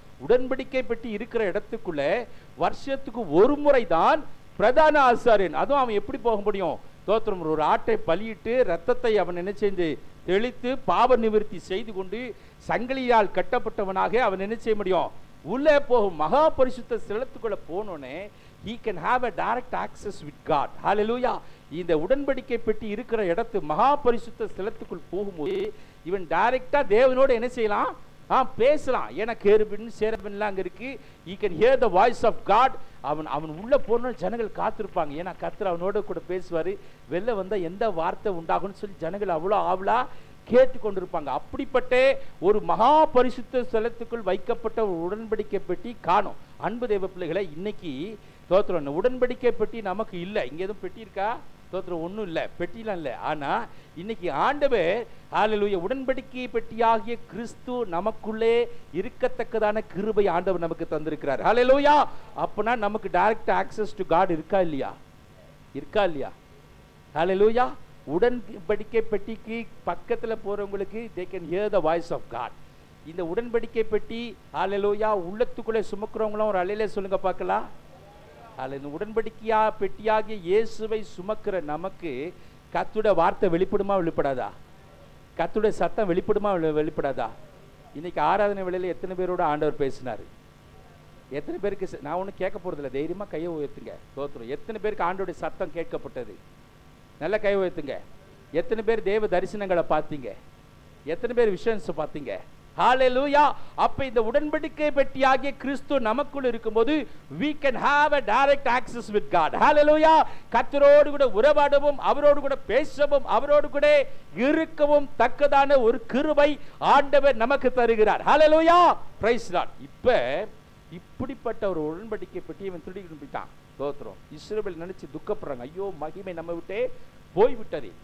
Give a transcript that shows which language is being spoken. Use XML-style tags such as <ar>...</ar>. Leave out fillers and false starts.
<ta>உடன்படிக்கை பெட்டி இருக்கிற இடத்துக்குள்ள வருஷத்துக்கு ஒரு முறை தான் பிரதான ஆசாரியன், அதுவும் அவன் எப்படி போக முடியும்? தோத்திரம் ஒரு ஆட்டை பலியிட்டு ரத்தத்தை அவன் என்ன செய்து தெளித்து பாவ நிவர்த்தி செய்து கொண்டு சங்கிலியால் கட்டப்பட்டவனாக அவன் என்ன செய்ய முடியும்? உள்ளே போகும். மகா பரிசுத்த ஸ்தலத்துக்குள்ள போனோனே</ta> <en>he can have a direct access with God. Hallelujah.</en> <ta>இந்த உடன்படிக்கை பெட்டி இருக்கிற இடத்து மகா பரிசுத்த ஸ்தலத்துக்குள் போகும்போது இவன் டைரக்டா தேவனோடு என்ன செய்யலாம்? பேசலாம். ஏன்னா கேருபின் சேரபின்லாம் அங்க இருக்கு.</ta> <en>he can hear the voice of God.</en> <ta>அவன் உள்ள போன ஜனங்கள் காத்திருப்பாங்க. ஏன்னா கர்த்தர் அவனோட கூட பேசுவாரு. வெளில வந்தா எந்த வார்த்தை உண்டாகும்னு சொல்லி ஜனங்கள் அவ்வளோ ஆவலா கேட்டு கொண்டிருப்பாங்க. அப்படிப்பட்ட ஒரு மகா பரிசுத்த ஸ்தலத்துக்குள் வைக்கப்பட்ட ஒரு உடன்படிக்கை பெட்டி காணும். அன்பு தேவ பிள்ளைகளை, இன்னைக்கு தோத்திரம் உடன்படிக்கை பெட்டி நமக்கு இல்லை. இங்க எதுவும் பெட்டி இருக்கா? தோத்திரம் ஒன்றும் இல்லை, பெட்டிலாம் இல்லை. ஆனா இன்னைக்கு ஆண்டவர் ஹல்லேலூயா உடன்படிக்கை பெட்டியாகிய கிறிஸ்து நமக்குள்ளே இருக்கத்தக்கதான கிருபை ஆண்டவர் நமக்கு தந்திருக்கிறார். ஹல்லேலூயா. அப்பனா நமக்கு</ta> <en>direct access to God</en> <ta>இருக்கா இல்லையா? இருக்கா இல்லையா? ஹல்லேலூயா. உடன்படிக்கை பெட்டிக்கு பக்கத்துல போறவங்களுக்கு</ta> <en>they can hear the voice of God.</en> <ta>இந்த உடன்படிக்கை பெட்டி ஹல்லேலூயா உள்ளத்துக்குள்ளே சுமக்கிறவங்களும் ஒரு அலையிலே சொல்லுங்க பார்க்கலாம். இந்த உடன்படிக்கையா பெட்டியாகிய இயேசுவை சுமக்கிற நமக்கு கர்த்தருடைய வார்த்தை வெளிப்படுமா வெளிப்படாதா? கர்த்தருடைய சத்தம் வெளிப்படுமா வெளிப்படாதா? இன்னைக்கு ஆராதனை வேளையில எத்தனை பேரோட ஆண்டவர் பேசினாரு? எத்தனை பேருக்கு? நான் ஒன்றும் கேட்க போறதில்லை, தைரியமா கையை உயர்த்துங்க. தோத்திரம். எத்தனை பேருக்கு ஆண்டவருடைய சத்தம் கேட்கப்பட்டது? நல்ல கை உயர்த்துங்க. எத்தனை பேர் தேவ தரிசனங்களை பார்த்தீங்க? எத்தனை பேர் விஷன்ஸ் பார்த்தீங்க? ஹல்லேலூயா. அப்ப இந்த உடன்படிக்கை பெட்டியாகிய கிறிஸ்து நமக்குள் இருக்கும்போது</ta> <en>we can have a direct access with God. Hallelujah.</en> <ta>கர்த்தரோடு கூட உறவாடவும் அவரோடு கூட பேசவும் அவரோடு கூட இருக்கவும் தக்கதான ஒரு கிருபை ஆண்டவர் நமக்கு தருகிறார். ஹல்லேலூயா.</ta> <en>Praise Lord.</en> <ta>இப்படிப்பட்ட ஒரு உடன்படிக்கை பெட்டியை இவன் திருடிட்டு போயிட்டான். தோத்திரம். இஸ்ரவேல் நினைச்சு துக்கப்படுறாங்க. ஐயோ, மகிமை நம்ம விட்டே போய்விட்டது.</ta>